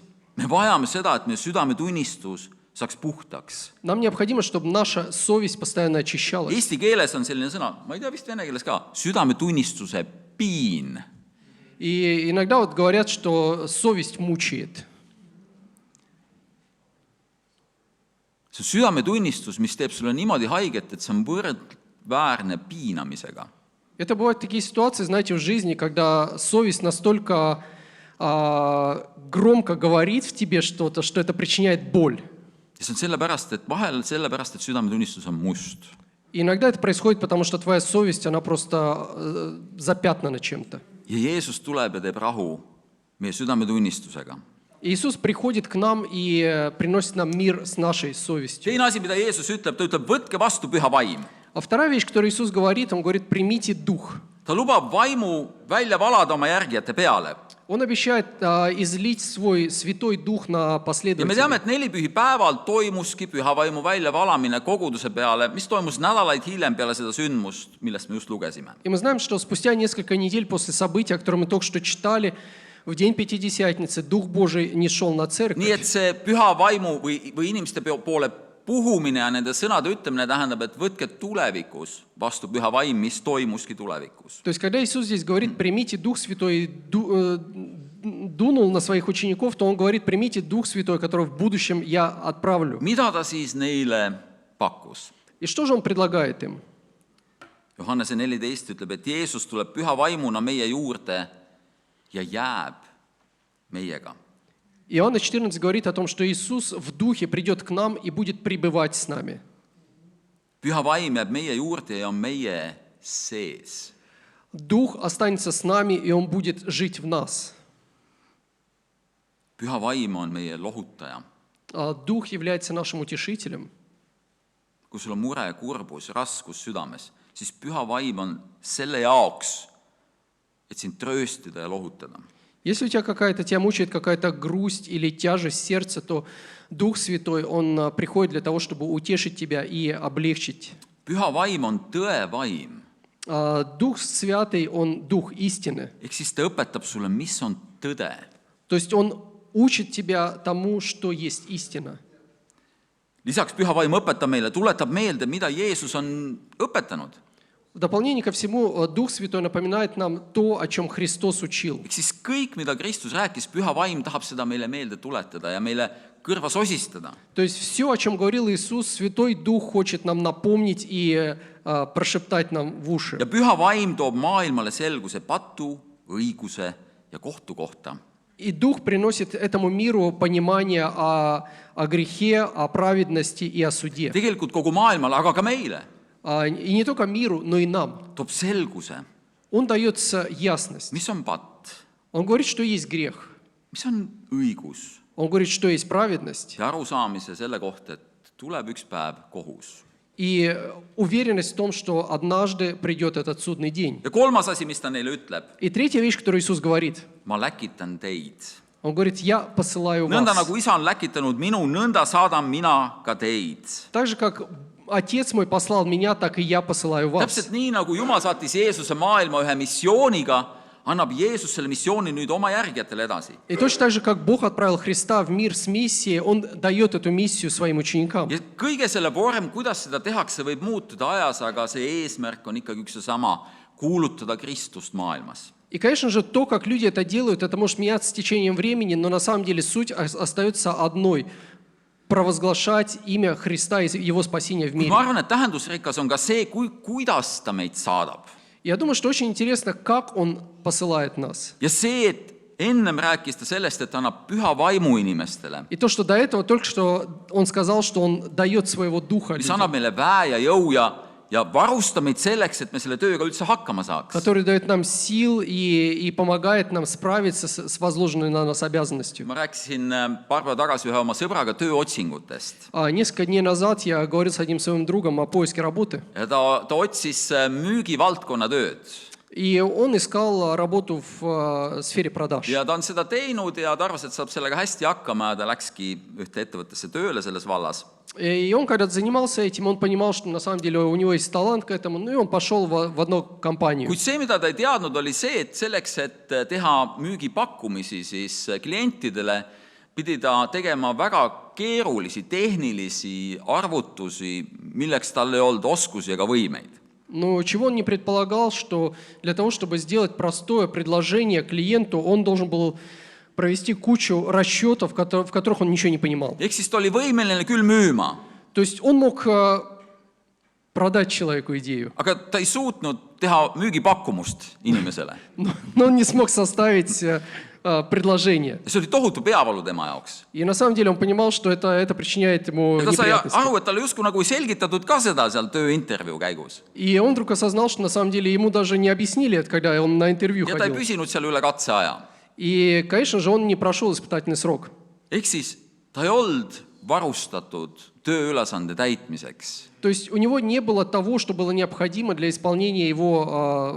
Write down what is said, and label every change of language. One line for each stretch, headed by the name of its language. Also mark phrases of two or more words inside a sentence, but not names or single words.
Estonian: Me vajame seda, et meie südametunnistus saaks puhtaks.
Russian: Нам необходимо, чтобы наша совесть постоянно очищалась.
Estonian: Eesti keeles on selline sõna, ma ei tea, vist vene keeles ka, südametunnistuse piin.
Russian: И иногда вот говорят, что совесть мучает.
Estonian: See on südametunnistus, mis teeb sulle niimoodi haiget, et see on võrdväärne piinamisega.
Russian: Это бывают такие ситуации, знаете, в жизни, когда совесть настолько громко говорит в тебе что-то, что это причиняет боль.
Estonian: Ja see on sellepärast, et vahel sellepärast, et südametunnistus on must.
Russian: И иногда это происходит, потому что твоя совесть, она просто запятнана чем-то.
Estonian: Ja Jeesus tuleb ja teeb rahu meie südametunnistusega.
Russian: Иисус приходит к нам и приносит нам мир с нашей совестью.
Estonian: Teine asi, mida Jeesus ütleb, ta ütleb, võtke vastu püha vaim.
Russian: А вторая вещь, которую Иисус говорит, Он говорит, примите Дух.
Estonian: Ta lubab vaimu välja valada oma järgijate peale.
Russian: Он обещает излить свой Святой Дух на
Estonian: Ja me
Russian: последователей.
Estonian: teame, et nelipühipäeval toimuski püha vaimu väljavalamine koguduse peale, mis toimus nädalaid hiljem peale seda sündmust, millest me just lugesime.
Russian: И мы знаем, что спустя несколько недель после события, которое мы только что читали, в день Пятидесятницы Дух Божий не шел на
Estonian: Nii
Russian: церковь.
Estonian: et see püha vaimu või inimeste poole puhumine ja nende sõnade ütlemine tähendab, et võtke tulevikus vastu püha vaim, mis toimuski tulevikus.
Russian: То есть, когда Иисус здесь говорит, примите Дух Святой, дунул на своих учеников, то Он говорит, примите Дух Святой, который в будущем я отправлю.
Estonian: Mida ta siis neile pakkus?
Russian: И что же Он предлагает им?
Estonian: Johannese 14 ütleb, et Jeesus tuleb püha vaimuna meie juurde ja jääb meiega.
Russian: Иоанна 14 говорит о том, что Иисус в Духе придет к нам и будет пребывать с нами.
Estonian: Püha vaim jääb meie juurde ja on meie sees.
Russian: Дух останется с нами, и Он будет жить в нас.
Estonian: Püha vaim on meie lohutaja.
Russian: Дух является нашим утешителем.
Estonian: Kui sul on mure, kurbus, raskus südames, siis püha vaim on selle jaoks, et sind trööstida ja lohutada.
Russian: Если у тебя мучает какая-то грусть или тяжесть сердца, то Дух Святой, Он приходит для того, чтобы утешить тебя и облегчить.
Estonian: Püha vaim on tõe vaim.
Russian: Дух Святый, Он Дух истины.
Estonian: Ehk siis ta õpetab sulle, mis on tõde.
Russian: То есть Он учит тебя тому, что есть истина.
Estonian: Lisaks püha vaim õpetab meile, tuletab meelde, mida Jeesus on õpetanud.
Russian: В дополнение ко всему, Дух Святой напоминает нам то, о чем Христос учил.
Estonian: Ehk siis kõik, mida Kristus rääkis, püha vaim tahab seda meile meelde tuletada ja meile kõrva sosistada.
Russian: То есть все, о чем говорил Иисус, Святой Дух хочет нам напомнить и прошептать нам в уши.
Estonian: Ja püha vaim toob maailmale selguse patu, õiguse ja kohtu kohta.
Russian: И Дух приносит этому миру понимание о грехе, о праведности и о суде.
Estonian: Tegelikult kogu maailmale, aga ka meile
Russian: И не только миру, но и нам.
Estonian: toob selguse,
Russian: Он дает ясность.
Estonian: mis on patt,
Russian: Он говорит, что есть грех.
Estonian: mis on õigus
Russian: Он говорит, что есть праведность.
Estonian: ja arusaamise selle kohta, et tuleb üks päev kohus.
Russian: И уверенность в том, что однажды придет этот судный день.
Estonian: Ja kolmas asi, mis ta neile ütleb,
Russian: И третья вещь, которую Иисус говорит,
Estonian: ma läkitan teid.
Russian: Он говорит, я посылаю
Estonian: Nõnda
Russian: вас.
Estonian: nagu isa on läkitanud minu, nõnda saadan mina ka teid.
Russian: Так же, как Отец мой послал меня, так и я посылаю вас.
Estonian: Täpselt nii, nagu Jumal saatis Jeesuse maailma ühe missiooniga, annab Jeesus selle missiooni nüüd oma järgijatele edasi.
Russian: И точно так же, как Бог отправил Христа в мир с миссией, Он дает эту миссию своим ученикам.
Estonian: Ja kõige selle vorm, kuidas seda tehakse, võib muutuda ajas, aga see eesmärk on ikkagi üks ja sama, kuulutada Kristust maailmas.
Russian: И, конечно же, то, как люди это делают, это может меняться с течением времени, но на самом деле суть остается одной – провозглашать имя Христа и Его спасения в мире.
Estonian: Ma arvan, et tähendusrikas on ka see, kuidas ta meid saadab.
Russian: Я думаю, что очень интересно, как Он посылает нас.
Estonian: Ja see, et ennem rääkis ta sellest, et annab püha vaimu inimestele,
Russian: И то, что до этого только что Он сказал, что Он дает своего Духа
Estonian: mis
Russian: людям,
Estonian: annab meile väe ja jõu ja varustab meid selleks, et me selle tööga üldse hakkama saaks.
Russian: который дает нам сил и помогает нам справиться с возложенной на нас обязанностью.
Estonian: Ma rääkisin paar päeva tagasi ühe oma sõbraga tööotsingutest.
Russian: Несколько дней назад я говорил с одним своим другом о поиске работы.
Estonian: Ja ta otsis müügivaldkonna tööd.
Russian: И он искал работу в сфере продаж.
Estonian: Ja ta on seda teinud ja ta arvas, et saab sellega hästi hakkama ja ta läkski ühte ettevõttesse tööle selles vallas.
Russian: И он когда-то занимался этим, он понимал, что на самом деле у него есть талант к этому, ну и он пошел в одну компанию.
Estonian: Kuid see, mida ta ei teadnud, oli see, et selleks, et teha müügipakkumisi, siis klientidele pidi ta tegema väga keerulisi tehnilisi arvutusi, milleks tal ei olnud oskusi ega võimeid.
Russian: Но чего он не предполагал, что для того, чтобы сделать простое предложение клиенту, он должен был провести кучу расчетов, в которых он ничего не понимал.
Estonian: Ehk siis ta oli võimeline küll müüma,
Russian: То есть он мог продать человеку идею,
Estonian: aga ta ei suutnud teha müügipakkumust inimesele.
Russian: но он не смог составить предложение.
Estonian: See oli tohutu peavalu tema jaoks.
Russian: И на самом деле он понимал, что это причиняет ему
Estonian: Ja ta sai
Russian: неприятности.
Estonian: aru, et talle justkui nagu ei selgitatud ka seda seal tööintervjuu käigus.
Russian: И он вдруг осознал, что на самом деле ему даже не объяснили это, когда он на интервью
Estonian: Ja ta ei
Russian: ходил.
Estonian: püsinud seal üle katseaja.
Russian: И, конечно же, он не прошел испытательный срок.
Estonian: Ehk siis ta ei olnud varustatud tööülesande täitmiseks.
Russian: То есть у него не было того, что было необходимо для исполнения его